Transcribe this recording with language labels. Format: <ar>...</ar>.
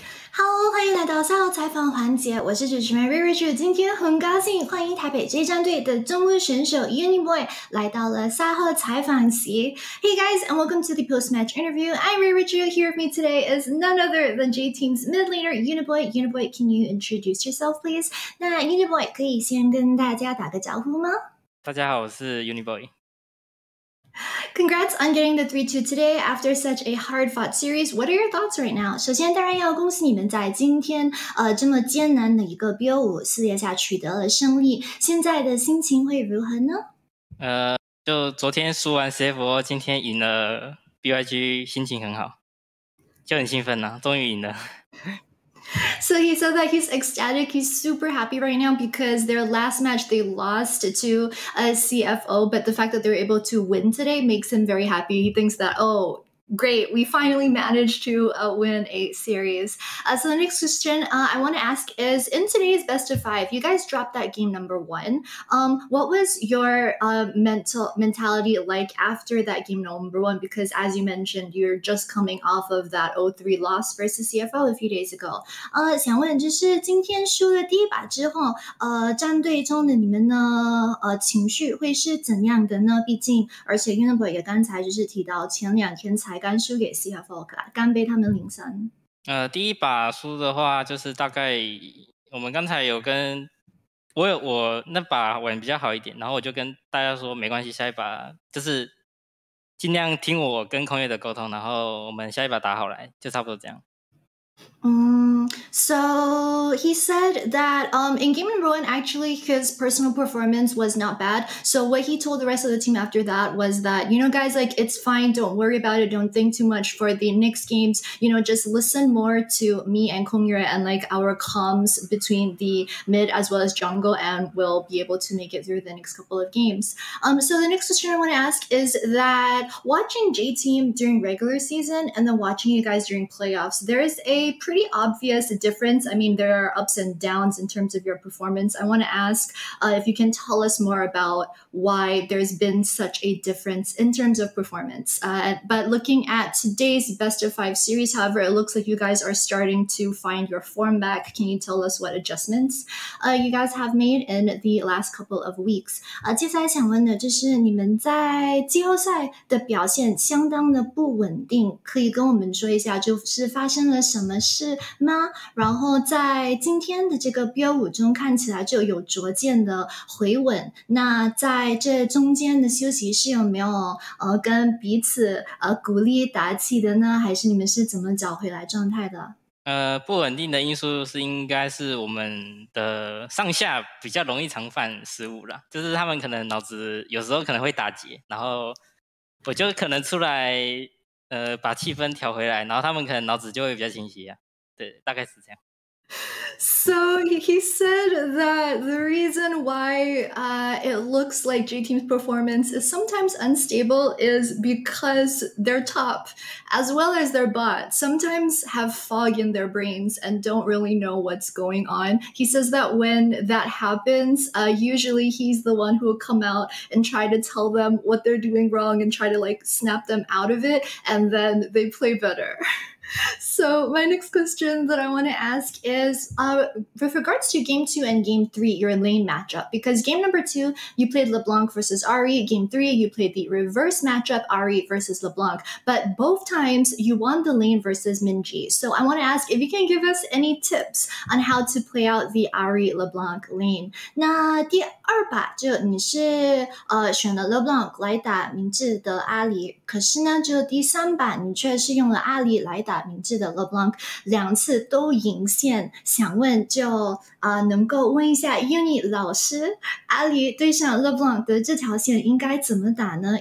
<zh>Hello， 欢迎来到赛后采访环节，我是主持人 Reirachuu。今天很高兴欢迎台北 J 战队的中路选手 Uniboy 来到了赛后采访席。</zh> <en>Hey guys, and welcome to the post-match interview. I'm Reirachuu. Here with me today is none other than J Team's mid laner Uniboy. Uniboy, can you introduce yourself, please?</en> <zh>那 Uniboy 可以先跟大家打个招呼吗？大家好，我是 Uniboy。</zh> <en>Congrats on getting the 3-2 today after such a hard-fought series. What are your thoughts right now?</en> <zh>首先，当然要恭喜你们在今天这么艰难的一个 BO5 4列下取得了胜利。现在的心情会如何呢？就昨天输完 CFO， 今天赢了 BYG， 心情很好，就很兴奋啊，终于赢了。</zh> <en>So he said that he's ecstatic. He's super happy right now because their last match they lost to CFO, but the fact that they were able to win today makes him very happy. He thinks that, oh, great, we finally managed to win a series. So the next question I want to ask is, in today's best of 5, you guys dropped that game number 1. What was your mentality like after that game number 1? Because as you mentioned, you're just coming off of that 0-3 loss versus CFO a few days ago.</en> <zh>想问就是今天输了第一把之后，战队中的你们呢，情绪会是怎样的呢？毕竟，而且 Uniboy 也刚才就是提到前2天才刚输给 CFO， 刚被他们0-3。第一把输的话，就是大概我们刚才有跟我那把玩比较好一点，然后我就跟大家说没关系，下一把就是尽量听我跟空月的沟通，然后我们下一把打好来，就差不多这样。</zh> <en>So he said that in game number 1, actually his personal performance was not bad. So what he told the rest of the team after that was that, you know, guys, like, it's fine. Don't worry about it. Don't think too much for the next games. You know, just listen more to me and Kongyura and like our comms between the mid as well as jungle, and we'll be able to make it through the next couple of games. So the next question I want to ask is that watching J Team during regular season and then watching you guys during playoffs, there's a pretty obvious difference. I mean, there are ups and downs in terms of your performance. I want to ask if you can tell us more about why there's been such a difference in terms of performance. But looking at today's best of 5 series, however, it looks like you guys are starting to find your form back. Can you tell us what adjustments you guys have made in the last couple of weeks?</en> <zh>接下来想问的就是你们在季后赛的表现相当的不稳定，可以跟我们说一下就是发生了什么事吗？然后在今天的这个 BO5 中看起来就有逐渐的回稳，那在这中间的休息是有没有跟彼此鼓励打气的呢？还是你们是怎么找回来状态的？不稳定的因素是应该是我们的上下比较容易常犯失误啦，就是他们可能脑子有时候可能会打结，然后我就可能出来把气氛调回来，然后他们可能脑子就会比较清晰啊。对，大概是这样。</zh> <en>So he said that the reason why it looks like J Team's performance is sometimes unstable is because their top, as well as their bot, sometimes have fog in their brains and don't really know what's going on. He says that when that happens, usually he's the one who will come out and try to tell them what they're doing wrong and try to like snap them out of it, and then they play better. So my next question that I want to ask is with regards to game 2 and game 3, your lane matchup, because game number 2, you played LeBlanc versus Ahri. Game 3, you played the reverse matchup, Ahri versus LeBlanc. But both times you won the lane versus Minji. So I want to ask if you can give us any tips on how to play out the Ahri LeBlanc lane.</en> <zh>那第2把就你是选了 LeBlanc 来打明智的阿里，可是呢就第3把你却是用了阿里来打明智的 LeBlanc， 2次都赢线。想问就能够问一下 Uni 老师，阿里对上 LeBlanc 的这条线应该怎么打呢？</zh>